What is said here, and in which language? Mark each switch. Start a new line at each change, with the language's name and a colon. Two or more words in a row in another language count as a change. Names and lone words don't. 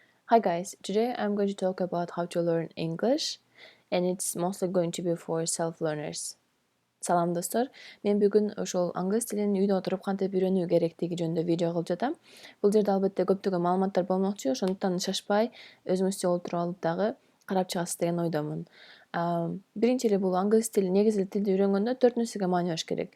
English: Hi guys, today I'm going to talk about how to learn English and it's mostly going to be for self-learners.
Kyrgyz: Салам достор, мен бүгүн ошол англис тилин үйдө отуруп кантип үйрөнүү керектиги жөнүндө видео кылып жатам. Бул жерде албетте көптөгөн маалыматтар болмокчу, ошондуктан шашпай өзүңүзчө отуруп алып дагы карап чыгасыз деген ойдомун. Биринчи эле бул англис тили, негизи тилди үйрөнгөндө 4 нерсеге маани бериш керек.